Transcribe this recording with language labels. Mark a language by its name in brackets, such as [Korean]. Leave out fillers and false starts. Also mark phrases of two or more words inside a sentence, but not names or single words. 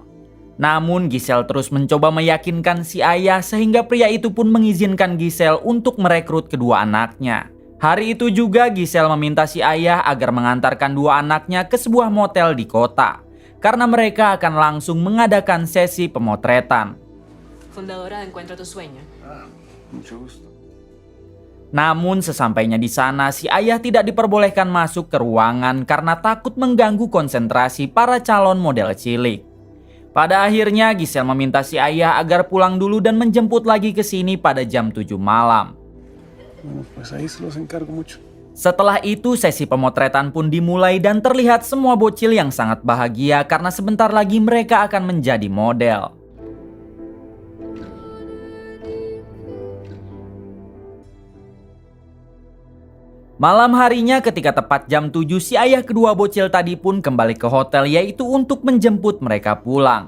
[Indonesian] Namun Giselle terus mencoba meyakinkan si ayah sehingga pria itu pun mengizinkan Giselle untuk merekrut kedua anaknya. Hari itu juga Giselle meminta si ayah agar mengantarkan dua anaknya ke sebuah motel di kota, karena mereka akan langsung mengadakan sesi pemotretan. [Spanish] Fundadora de Encuentra tu Sueño. Mucho gusto. [Indonesian] Namun sesampainya di sana si ayah tidak diperbolehkan masuk ke ruangan karena takut mengganggu konsentrasi para calon model cilik. Pada akhirnya Giselle meminta si ayah agar pulang dulu dan menjemput lagi ke sini pada jam 7 malam. [Spanish] Pues ahí se los encargo mucho. [Indonesian] Setelah itu sesi pemotretan pun dimulai dan terlihat semua bocil yang sangat bahagia karena sebentar lagi mereka akan menjadi model. Malam harinya ketika tepat jam 7 si ayah kedua bocil tadi pun kembali ke hotel, yaitu untuk menjemput mereka pulang.